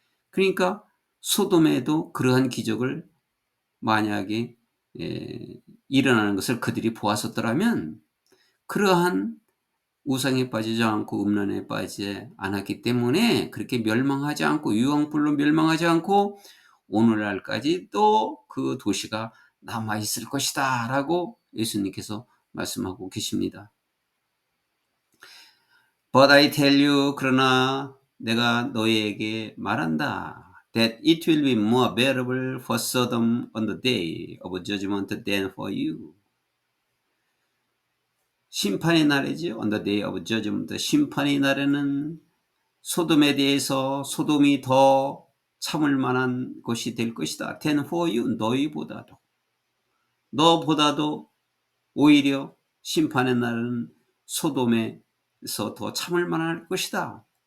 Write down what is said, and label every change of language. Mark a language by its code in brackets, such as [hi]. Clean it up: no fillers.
[ko] 그러니까 소돔에도 그러한 기적을 만약에 일어나는 것을 그들이 보았었더라면 그러한 우상에 빠지지 않고 음란에 빠지지 않았기 때문에 그렇게 멸망하지 않고 유황불로 멸망하지 않고 오늘날까지 또 그 도시가 남아있을 것이다 라고 예수님께서 말씀하고 계십니다. [en] But I tell you, [ko] 그러나 내가 너희에게 말한다. [en] That it will be more bearable for Sodom on the day of judgment than for you. [ko] 심판의 날이지. [en] On the day of judgment. [ko] 심판의 날에는 소돔에 대해서 소돔이 더 참을 만한 것이 될 것이다. [en] Than for you. [ko] 너보다도 오히려 심판의 날은 소돔에서 더 참을 만할 것이다.